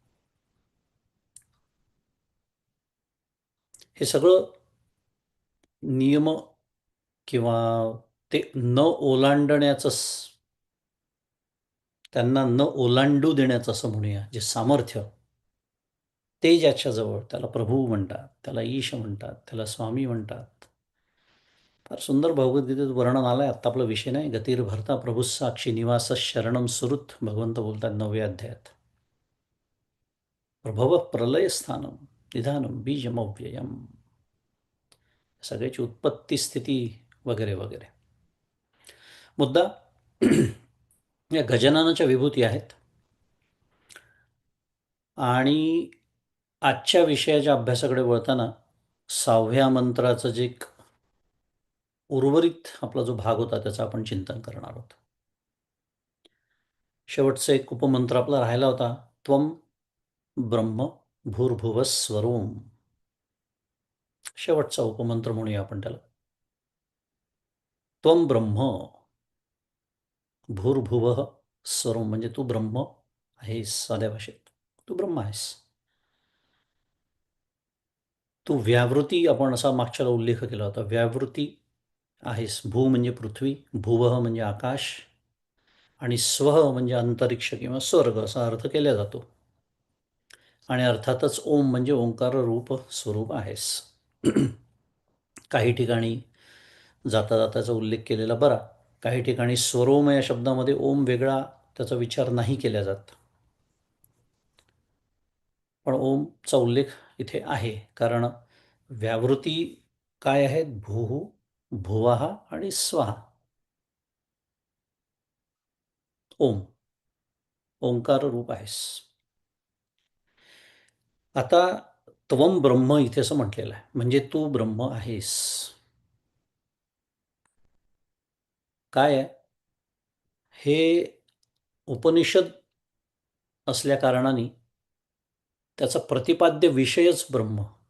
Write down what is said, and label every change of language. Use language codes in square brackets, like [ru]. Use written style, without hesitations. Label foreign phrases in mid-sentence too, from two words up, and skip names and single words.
[mr] हे सगळं नियम किंवा ते न ओलांडण्याचं, त्यांना न ओलांडू देण्याचं असं म्हणूया, जे सामर्थ्य, ते ज्याच्याजवळ, त्याला प्रभू म्हणतात, त्याला ईश म्हणतात, त्याला स्वामी म्हणतात. फार सुंदर भगवद्गीतेत वर्णन आलंय. आत्ता आपला विषय नाही. [sa] गतिर्भरता प्रभू साक्षी निवास शरणम सुरुत, [mr] भगवंत बोलतात 9व्या अध्यायात. [sa] प्रभव प्रलय स्थानम निधानम बीजमव्ययम, [mr] सगळ्याची उत्पत्ती स्थिती वगैरे वगैरे. मुद्दा या गजाननाच्या विभूती आहेत. आणि आजच्या विषयाच्या अभ्यासाकडे वळताना 6व्या मंत्राचं जे उर्वरित आपला जो भाग होता त्याचं आपण चिंतन करणार आहोत. शेवटचा एक उपमंत्र आपला राहिला होता, [sa] त्वम ब्रह्म भूर्भुवस्वरोम. [mr] शेवटचा उपमंत्र म्हणूया आपण त्याला. [sa] त्वम ब्रह्म भूर्भुवः स्वरोम, [mr] म्हणजे तू ब्रह्म आहेस. साध्या भाषेत तू ब्रह्म आहेस. तू व्यावृती, आपण असा मागच्याला उल्लेख केला होता, व्यावृती आहेस. भू म्हणजे पृथ्वी, भुवः म्हणजे आकाश, आणि स्वः म्हणजे अंतरिक्ष किंवा स्वर्ग असा अर्थ केला जातो. आणि अर्थातच ओम म्हणजे ओंकार रूप स्वरूप आहेस. काही ठिकाणी जाता जाताचा उल्लेख केलेला बरा, काही ठिकाणी स्वरोम या शब्दामध्ये ओम वेगळा त्याचा विचार नाही केला जात, पण ओमचा उल्लेख इथे आहे. कारण व्यावृत्ती काय आहेत? [sa] भूः, भुवः आणि स्वः. ओम. [mr] ओंकार रूप आहेस. आता [sa] त्वम ब्रह्म [mr] इथे असं म्हटलेलं आहे, म्हणजे तू ब्रह्म आहेस. काय आहे हे? उपनिषद असल्या कारणाने त्याचा प्रतिपाद्य विषयच ब्रह्म.